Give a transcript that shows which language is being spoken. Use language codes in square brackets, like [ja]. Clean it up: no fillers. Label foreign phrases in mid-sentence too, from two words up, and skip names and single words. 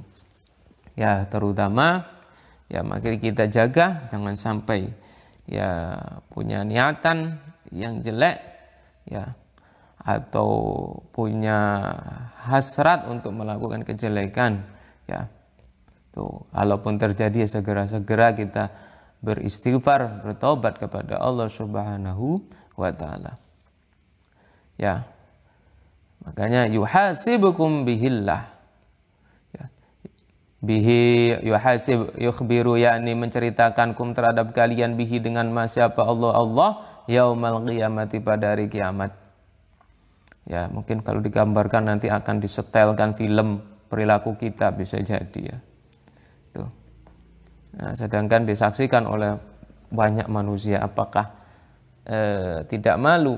[id] Ya, terutama ya mari kita jaga jangan sampai ya punya niatan yang jelek, ya, atau punya hasrat untuk melakukan kejelekan, ya. Tuh, kalaupun terjadi segera-segera kita beristighfar, bertobat kepada Allah [ar] سبحانه وتعالى. [id] Ya. Makanya [ar] يحاسبكم به الله. [id] Ya. [ar] به يحاسب يخبر, [id] yakni menceritakankum terhadap kalian bihi dengan siapa Allah [ar] يوم القيامة, [id] pada hari kiamat. Ya, mungkin kalau digambarkan nanti akan disetelkan film perilaku kita, bisa jadi, ya. Tuh. Nah, sedangkan disaksikan oleh banyak manusia, apakah tidak malu?